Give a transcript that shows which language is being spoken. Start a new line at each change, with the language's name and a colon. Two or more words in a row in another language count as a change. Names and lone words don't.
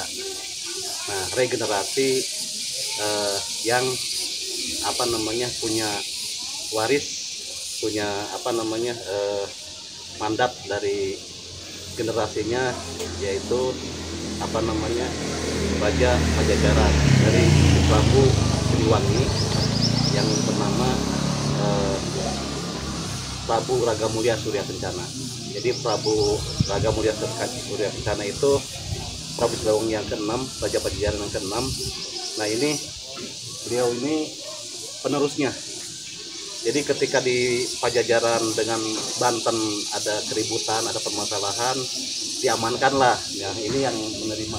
Indonesian: Nah, regenerasi yang punya waris, punya mandat dari generasinya, yaitu Raja Pajajaran dari Prabu Siliwangi yang bernama Prabu Ragamulya Surya Kencana. Jadi Prabu Ragamulya Surya Kencana itu Prabu Siliwangi yang ke-6, Raja Pajajaran yang ke-6. Nah, ini beliau ini penerusnya. Jadi ketika di Pajajaran dengan Banten ada keributan, ada permasalahan, diamankanlah. Ya, ini yang menerima.